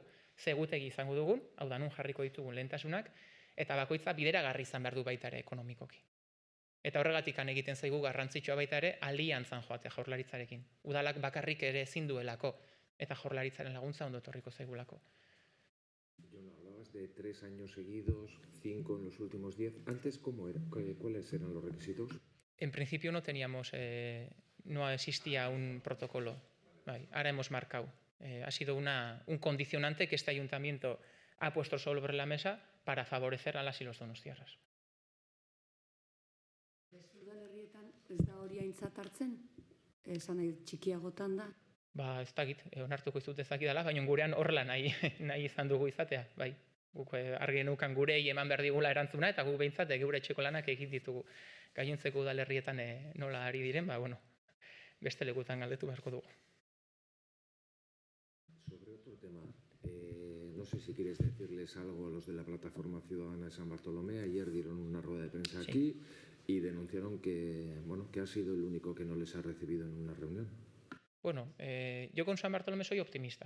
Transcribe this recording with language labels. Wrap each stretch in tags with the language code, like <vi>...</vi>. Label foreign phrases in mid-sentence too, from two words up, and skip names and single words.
<eu>Ze egutegi izango dugun, hau da nun jarriko ditugun lehentasunak, eta bakoitza bideragarri izan behar du baita ere ekonomikoki. Eta horregatik egiten zaigu garrantzitsua baita ere aliantzan joatea Jaurlaritzarekin. Udalak bakarrik ere ezin duelako, eta Jaurlaritzaren laguntza ondo etorriko zaigulako.</eu> <es>Jon, hablabas de 3 años seguidos, 5 en los últimos 10. Antes, ¿cómo era? ¿Cuáles eran los requisitos? En principio no existía un protocolo. Ahora hemos marcado. Ha sido un condicionante que este ayuntamiento ha puesto sobre la mesa para favorecer a las y los donostiarras.</es> <eu>Udalerrietan ez da hori aintzat hartzen? Esan nahi txikiagotan da? Ez dakit, onartuko izut ez dakidala, baina gurean horrela nahi izan dugu izatea. Bai, guk argi genukan gurei eman behar digula erantzuna, eta guk behintzat geure etxeko lanak egin ditugu. Gainontzeko udalerrietan nola ari diren, beste lekutan galdetu beharko dugu.</eu> <es>Sobre otro tema, no sé si quieres decirles algo a los de la Plataforma Ciudadana de San Bartolomé. Ayer dieron una rueda de prensa aquí y denunciaron que ha sido el único que no les ha recibido en una reunión. Bueno, yo con San Bartolomé soy optimista.</es>